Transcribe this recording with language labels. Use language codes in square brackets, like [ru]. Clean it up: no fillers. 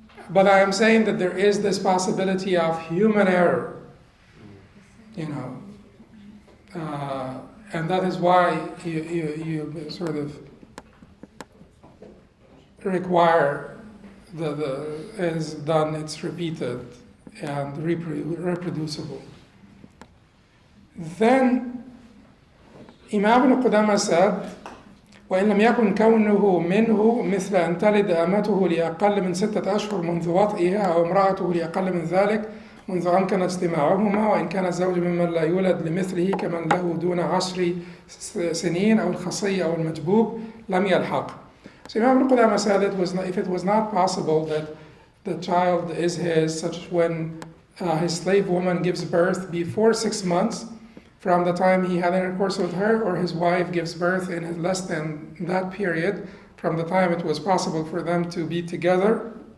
[en] But I am saying that there is this possibility of human error, and that is why you sort of require it's done, it's repeated and reproducible. Then Imam Ibn Qudamah said, [ar] وإن لم يكن كونه منه مثل أن تلد أمته لأقل من 6 أشهر منذ وطئها أو امرأته لأقل من ذلك منذ أمكن استماعهما وإن كان الزوج ممن لا يولد لمثله كمن له دون 10 سنين أو الخصي أو المجبوب لم يلحق. [en] So Imam Ibn Qudamah said if it was not possible that the child is his, such as when his slave woman gives birth before 6 months, from the time he had intercourse with her, or his wife gives birth in less than that period, from the time it was possible for them to be together,